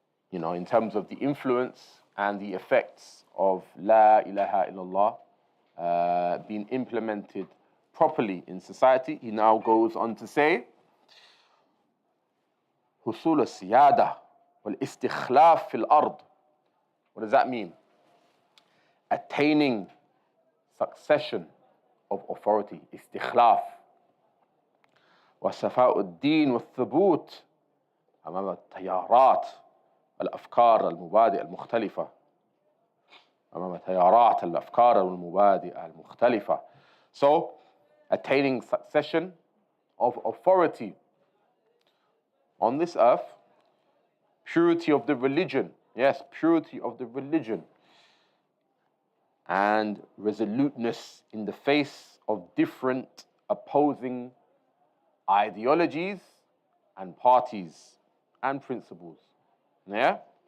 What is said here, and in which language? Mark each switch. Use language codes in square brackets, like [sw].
[en] In terms of the influence and the effects of La ilaha illallah being implemented properly in society, he now goes on to say, [ar] حصول السيادة والاستخلاف في الأرض. [en] What does that mean? Attaining succession of authority, استخلاف. [ar] وصفاء الدين والثبوت أمام التيارات الأفكار المبادئ المختلفة. أمام تيارات الأفكار والمبادئ المختلفة. [en] So, attaining succession of authority on this earth, purity of the religion, yes, purity of the religion, and resoluteness in the face of different opposing ideologies and parties and principles. Yeah?